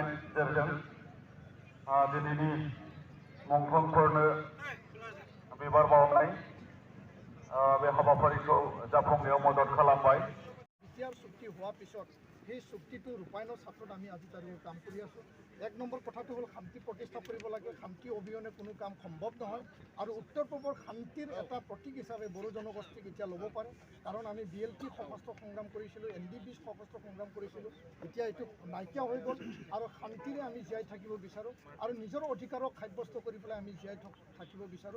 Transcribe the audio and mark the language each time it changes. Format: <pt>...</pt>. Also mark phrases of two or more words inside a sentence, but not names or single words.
<brx>गेजेरजों दिनैनि मुंख्लंफोरनो बिबार बावनाय बे हाबाफारिखौ जाफुंनायाव मदद खालामबाय</brx> <as>বিটিআর চুক্তি হোৱাৰ পিছত সেই চুক্তিটো ৰূপায়ণৰ ক্ষেত্ৰত আমি আজি তাৰিখে কাম কৰি আছোঁ। এক নম্বৰ কথাটো হ'ল শান্তি প্ৰতিষ্ঠা কৰিব লাগে। শান্তি অবিহনে কোনো কাম সম্ভৱ নহয় আৰু উত্তৰ পূবৰ শান্তিৰ এটা প্ৰতীক হিচাপে বড়ো জনগোষ্ঠীক এতিয়া ল'ব পাৰে। কাৰণ আমি BLT সশস্ত্ৰ সংগ্ৰাম কৰিছিলোঁ, NDB সশস্ত্ৰ সংগ্ৰাম কৰিছিলোঁ, এতিয়া এইটো নাইকিয়া হৈ গ'ল আৰু শান্তিৰে আমি জীয়াই থাকিব বিচাৰোঁ আৰু নিজৰ অধিকাৰক সাব্যস্ত কৰি পেলাই আমি জীয়াই থাকিব বিচাৰোঁ।</as>